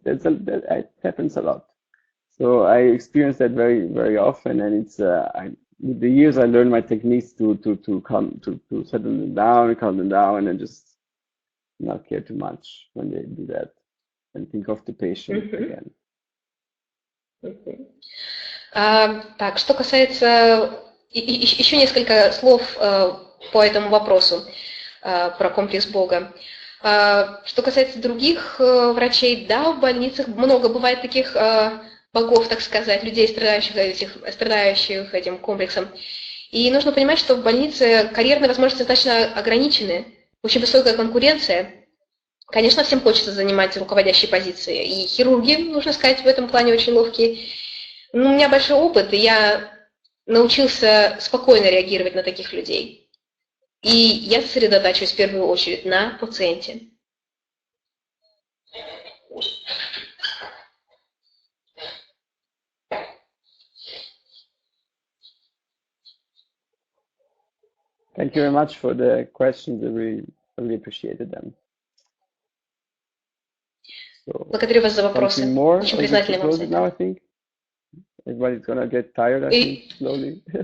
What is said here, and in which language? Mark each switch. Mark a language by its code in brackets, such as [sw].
[en] That happens a lot. So I experience that very, very often, and it's with the years I learned my techniques to settle them down, calm them down, and just not care too much when they do that, and think of the patient again. [ru] Так, что касается еще несколько слов по этому вопросу про комплекс Бога. Что касается других врачей, да, в больницах много бывает таких богов, так сказать, людей, страдающих этим комплексом. И нужно понимать, что в больнице карьерные возможности достаточно ограничены, очень высокая конкуренция. Конечно, всем хочется занимать руководящие позиции, и хирурги, нужно сказать, в этом плане очень ловкие. Но у меня большой опыт, и я научился спокойно реагировать на таких людей. И я сосредотачиваюсь в первую очередь на пациенте. [en] Thank you very much for the questions. I really appreciated them. So, [ru] благодарю вас за вопросы. Очень признательна вам за это. [en] Now, I think everybody's gonna get tired, I think, slowly.